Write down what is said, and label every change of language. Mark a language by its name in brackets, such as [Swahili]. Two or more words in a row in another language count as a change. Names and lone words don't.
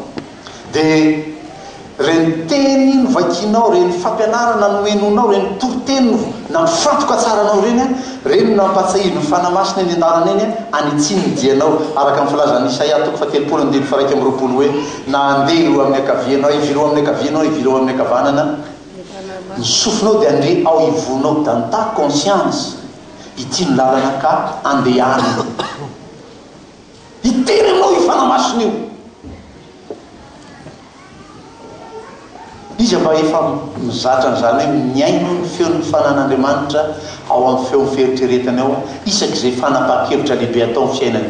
[Malagasy] Dia reny teny novakinao, reny fampianarana noenonao, reny toriteny na mifantoka tsaranao reny nampatsahivy ny fanamasina eny an-dalana eny anitsiny dianao, araka amin'ny filazan'ny Isaia toko 7:1-20 hoe na andeha eo amin'ny akavianao, ivilo amin'ny akavianao, ivilo amin'ny akavanana, ny sofinao dia andre ao ivonao [French] dans ta conscience [Malagasy] ity ny lalana ka andehana. Iteny aminao io fanamasina io. Izy mba efa mizatra n'izany hoe miaino ny feon'ny fanan'Andriamanitra ao amin'ny feo fieritreretany ao isaky izay fanapa-kevitra lehibe atao amin'ny fiainany.